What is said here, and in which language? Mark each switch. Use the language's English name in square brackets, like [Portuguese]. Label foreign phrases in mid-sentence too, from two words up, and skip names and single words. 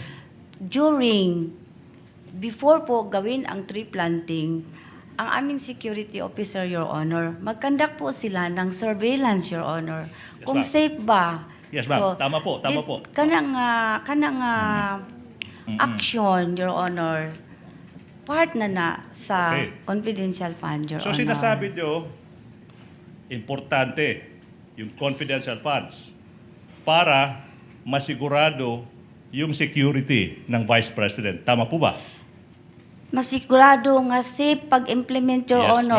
[Filipino] Before po gawin ang tree planting, ang aming security officer, [English] Your Honor, [Filipino] mag-conduct po sila ng surveillance, [English] Your Honor. [Filipino] Yes, Kung ma'am. safe ba. Yes, ma'am. Tama po. [Cebuano] Kanang action, [English] Your Honor, [Cebuano] part na sa Okay. [English] confidential fund, Your So Honor. [Filipino] sinasabi nyo, importante yung [English] confidential funds [Filipino] para masigurado yung security ng Vice President. Tama po ba? Masigurado nga safe pag-implement, Your Yes, Honor,